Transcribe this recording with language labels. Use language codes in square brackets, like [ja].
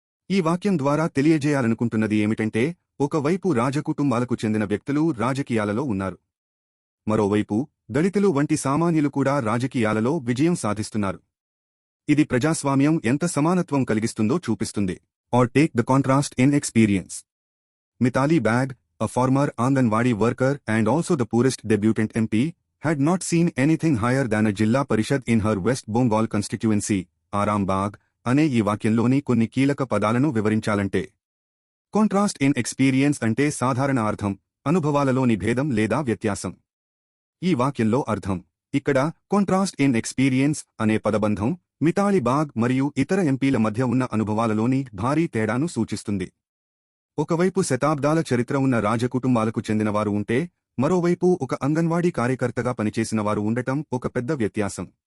[te] ఈ వాక్యం ద్వారా తెలియజేయాలనుకుంటున్నది ఏమిటంటే, ఒకవైపు రాజకుటుంబాలకు చెందిన వ్యక్తులు రాజకీయాలలో ఉన్నారు. మరోవైపు దళితులు వంటి సామాన్యులు కూడా రాజకీయాలలో విజయం సాధిస్తున్నారు. ఇది ప్రజాస్వామ్యం ఎంత సమానత్వం కలిగిస్తుందో చూపిస్తుంది. [en] Or take the contrast in experience. Mithali Bag, a former Anganwadi worker and also the poorest debutant MP, had not seen anything higher than a Jilla Parishad in her West Bengal constituency, Aram Bagh, [te] అనే ఈ వాక్యంలోని కొన్ని కీలక పదాలను వివరించాలంటే, contrast in experience అంటే సాధారణ అర్థం అనుభవాలలోని భేదం లేదా వ్యత్యాసం. ఈ వాక్యంలో అర్థం ఇక్కడ కాంట్రాస్ట్ ఇన్ ఎక్స్పీరియన్స్ అనే పదబంధం మితాలి బాగ్ మరియు ఇతర ఎంపీల మధ్య ఉన్న అనుభవాలలోని భారీ తేడాను సూచిస్తుంది. ఒకవైపు శతాబ్దాల చరిత్ర ఉన్న రాజకుటుంబాలకు చెందినవారు ఉంటే, మరోవైపు ఒక అంగన్వాడీ కార్యకర్తగా పనిచేసిన వారు ఉండటం ఒక పెద్ద వ్యత్యాసం.